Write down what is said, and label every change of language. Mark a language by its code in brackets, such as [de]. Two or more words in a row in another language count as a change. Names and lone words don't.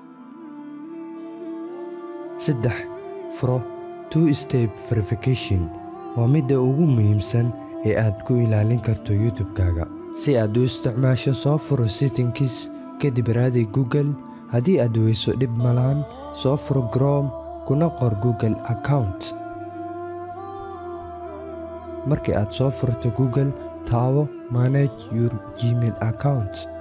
[so] 3 furo [en] 2-step verification [so] waa midda ugu muhiimsan ee aad ku ilaalin karto YouTube-kaaga. si aad u isticmaasho soo furo settings kadib raadi Google haddii aad weyso dhib malaan soo furo Chrome kuna qor [en] Google account. [so] markii aad soo furto Google taabo [en] manage your Gmail account.